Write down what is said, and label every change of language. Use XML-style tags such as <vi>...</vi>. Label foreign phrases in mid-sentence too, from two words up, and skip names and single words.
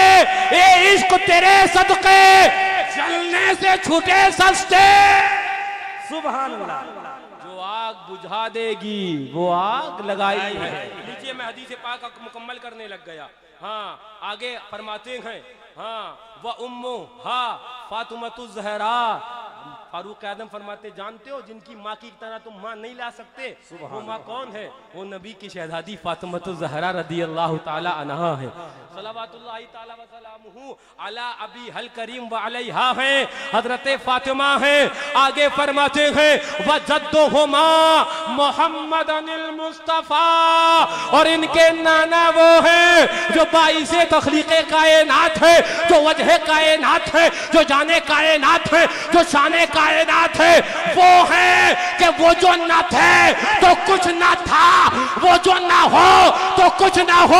<hi>ए इश्क तेरे सदके जलने से छूटे सस्ते।</hi> <ar>سبحان الله.</ar> <hi>जो आग बुझा देगी वो आग लगाई है। लीजिए, मैं हदीस पाक मुकम्मल करने लग गया। हाँ, आगे फरमाते हैं, हाँ,</hi> <ar>وأمهما فاطمة الزهراء.</ar> <hi>फारूक आदम फरमाते, जानते हो जिनकी माँ की तरह तुम माँ नहीं ला सकते, वो माँ कौन है? वो नबी की शहजादी फातिमतु ज़हरा</hi> <ar>رضي الله تعالى عنها</ar> <hi>है।</hi> <ar>صلى الله تعالى وسلامه على أبيها الكريم وعليها है, हजरत फातिमा है।</ar> <hi>आगे फरमाते हैं,</hi> <ar>وجدهما محمد المصطفى,</ar> <hi>और इनके नाना वो है जो बाइसे तख्लीक़े कायनात है, जो वजह कायनात है, जो जाने कायनात है, जो शाने कायनात है। वो है कि वो जो न थे तो कुछ न था, वो जो न हो तो कुछ न हो।</hi>